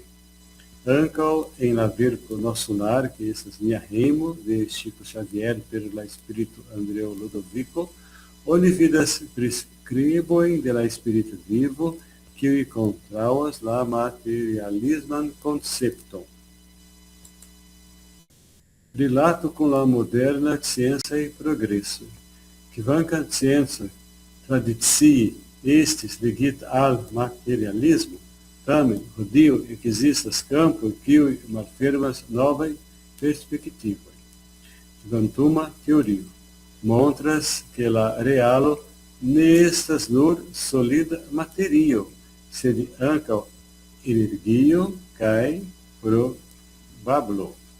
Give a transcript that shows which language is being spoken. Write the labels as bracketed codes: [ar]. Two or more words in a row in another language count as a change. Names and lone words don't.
[eo] Ankaŭ en la verko Nosso Lar, que estas nia hejmo, de Chico Xavier per la spirito Andreo Ludovico, oni vidas priskribojn de la spirito vivo, kiuj kontraŭas la materialisman koncepton. Rilato com la moderna [pt] ciência e progresso. [eo] Kvankam scienco tradicie estis ligita al materialismo, tamen hodiaŭ ekzistas kampoj kiuj malfermas novajn perspektivojn. Kvantuma teorio montras ke la realo ne estas nur solida materio, sed ankaŭ energio kaj probablo.